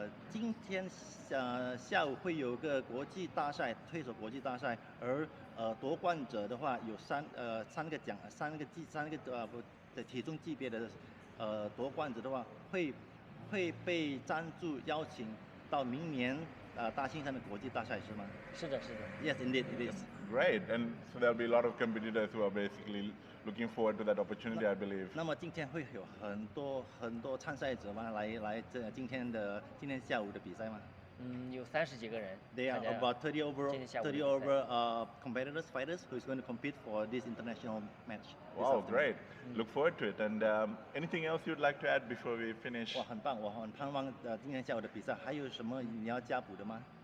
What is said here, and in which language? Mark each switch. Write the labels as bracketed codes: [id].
[zh] 今天下午会有个国际大赛，推手国际大赛，而夺冠者的话有三个体重级别的夺冠者的话会被赞助邀请到明年大兴山的国际大赛是吗？是的，是的。 [en] Yes, indeed, it is. Great, and so there'll be a lot of competitors who are basically looking forward to that opportunity, I believe. [zh] 那么今天会有很多参赛者吗？来今天下午的比赛吗？有30几个人。 [en] There are about 30 over competitors, fighters who is going to compete for this international match. Wow, great! Look forward to it. And anything else you'd like to add before we finish? [zh] 哇，很棒！我很盼望今天下午的比赛还有什么你要加补的吗？